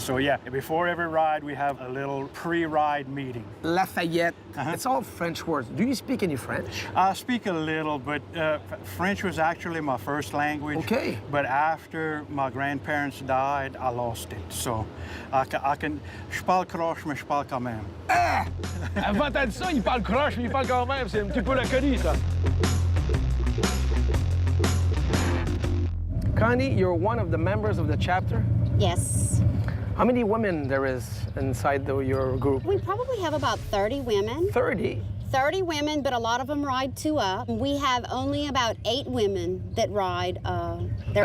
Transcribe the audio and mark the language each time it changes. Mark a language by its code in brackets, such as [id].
[en] So yeah, before every ride, we have a little pre-ride meeting. Lafayette. It's all French words. Do you speak any French? I speak a little, but French was actually my first language. Okay. But after my grandparents died, I lost it. So I can... [fr] Je parle croche, mais je parle quand même. Ah! Avant, t'as dit ça, il parle croche, mais il parle quand même. C'est un petit peu la connie, ça. [en] Connie, you're one of the members of the chapter. Yes. How many women there is inside your group? We probably have about 30 women. 30. 30 women, but a lot of them ride 2 up. We have only about 8 women that ride their